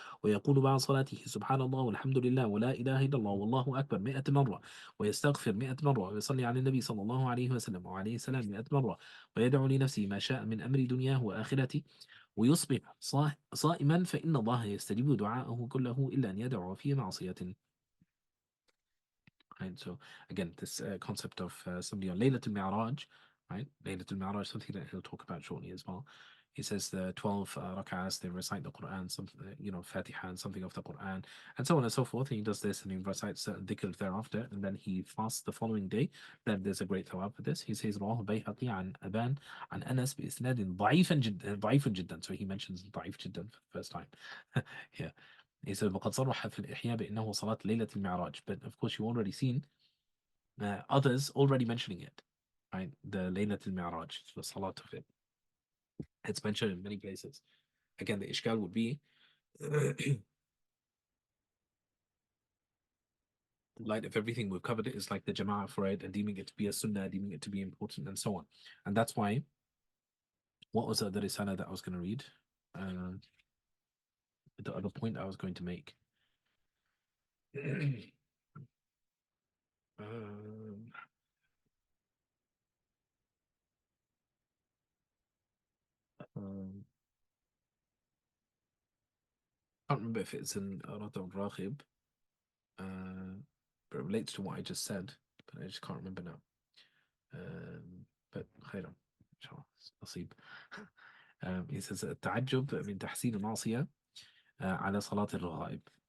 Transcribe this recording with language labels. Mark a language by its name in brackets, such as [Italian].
[Arabic] ويقول بعد صلاته سبحان الله والحمد لله ولا إله إلا الله والله أكبر 100 مرة ويستغفر 100 مرة ويصلي على النبي صلى الله عليه وسلم وعليه السلام 100 مرة ويدعو لنفسه ما شاء من أمر دنياه وآخرته ويصبح صائما فإن الله يستجيب دعاءه كله إلا أن يدعو في معصية. [English] Right, so again, this concept of somebody on Laylatul Mi'raj, right? Laylatul Mi'raj, something that he'll talk about shortly as well. He says the 12 rak'ahs, they recite the Quran, some, Fatiha and something of the Quran, and so on and so forth. And he does this and he recites certain dhikr thereafter, and then he fasts the following day. Then there's a great thawab for this. He says, [Arabic] رواه البيهقي عن أبان عن أنس بإسناد ضعيف جدا. [English] So he mentions [Arabic] ضعيف جدا [English] for the first time. Yeah. He said, [Arabic] وقد صرح في الإحياء بأنه صلاة ليلة المعراج. [English] But of course, you've already seen others already mentioning it, right? The Laylat al-Mi'raj, the salat of it. It's mentioned in many places. Again, the ishkal would be, light of everything we've covered it is like the jama'ah for it and deeming it to be a sunnah, deeming it to be important, and so on. And that's why, what was the risala that I was going to read? The other point I was going to make. um, um, I can't remember if it's in Rajab Raghib, but it relates to what I just said, but I just can't remember now. [Arabic] But خيرا إن شاء الله نصيب. [English] He says [Arabic] التعجب من تحسين المعصية على صلاة الرغائب.